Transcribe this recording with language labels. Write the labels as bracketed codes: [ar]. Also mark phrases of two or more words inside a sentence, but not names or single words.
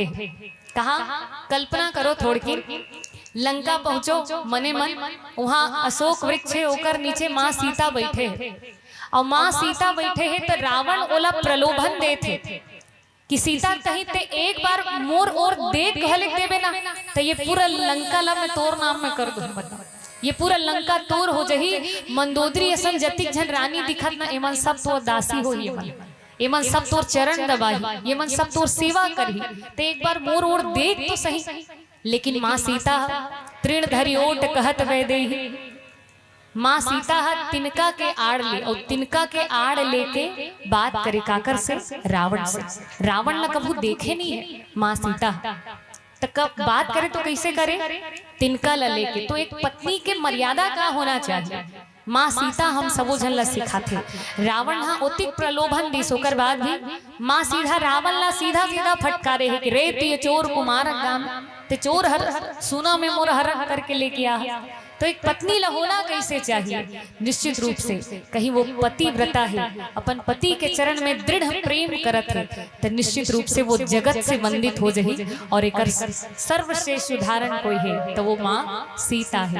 [hne] कहा कल्पना करो थोड़ी की, लंका पहुंचो मने मन, वहां अशोक वृक्ष है ओकर नीचे माँ सीता बैठे है, और माँ सीता बैठे है तो रावण ओला प्रलोभन दे थे कि सीता कहीं ते एक बार मोर और देख कहले देवे ना तो ये पूरा लंका ला मैं तोर नाम में कर दूं। बताओ, ये पूरा लंका तोर हो जही। मंदोदरी असन जतिक झन रानी दिखत ना, एमन सब तो दासी हो, एमन सब तोर चरण दबाही, एमन सब तोर सेवा करही, तो एक बार मोर और देख तो सही। लेकिन माँ सीता [awa] तृण धरि ओट कहत वै देहि, [hne] माँ सीता तिनका के आड़ ले, और तिनका के आड़ लेके बात करे काकर से, रावण से। रावण न कभू देखे नहीं है माँ सीता, तो कब बात करे तो कैसे करे, तिनका ला लेके। तो एक पत्नी के मर्यादा का होना चाहिए, माँ सीता हम सबो झन ला सिखाथे। रावण हा अति प्रलोभन दिस, ओकर बाद भी माँ सीधा रावण ला सीधा सीधा फटकारे है कि रे ते चोर कुमार गाम, ते चोर हर सुना में मोर हरण करके लेके आ। तो एक पत्नी ला होना कैसे चाहिए, निश्चित रूप से कहीं वो पतिव्रता है, अपन पति के चरण में दृढ़ प्रेम करत है, तो निश्चित रूप से वो जगत से वंदित हो जाही। और एक सर्वश्रेष्ठ उदाहरण कोई है तो वो माँ सीता है।